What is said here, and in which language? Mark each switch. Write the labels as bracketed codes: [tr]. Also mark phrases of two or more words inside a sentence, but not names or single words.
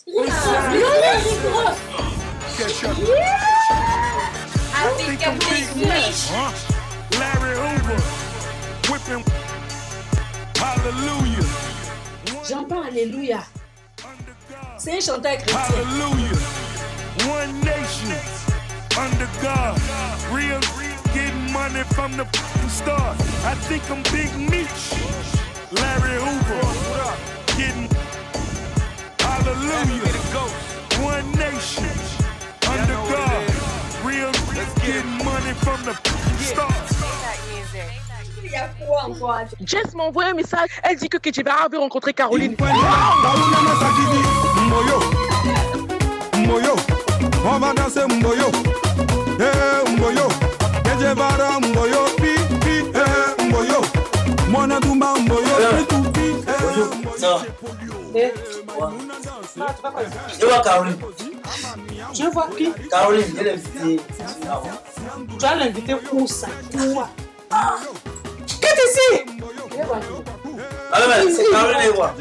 [fr] Rick Ross. Avec un petit [en] Larry Hoover. Whipping. Hallelujah. [fr] J'entends Alléluia. C'est un chanteur chrétien. [en] Hallelujah. One nation under God. Real getting money from the start. I think I'm Big Meech. Larry Hoover. Getting hallelujah. One nation under God. Real getting money from the start. [fr] Il y a quoi encore? Jess m'a envoyé un message. Elle dit que Ketchibara veut rencontrer Caroline. Mboyo, on va danser Mboyo. Mboyo, Ketchibara Mboyo, pi, Mboyo. Mona Dumba Mboyo, pi. Ça va? Je vois Caroline. Je vois qui? Caroline, elle est invitée. Tu vas l'inviter pour ça. Qu'est-ce que c'est? Ah mais c'est Caroline et moi.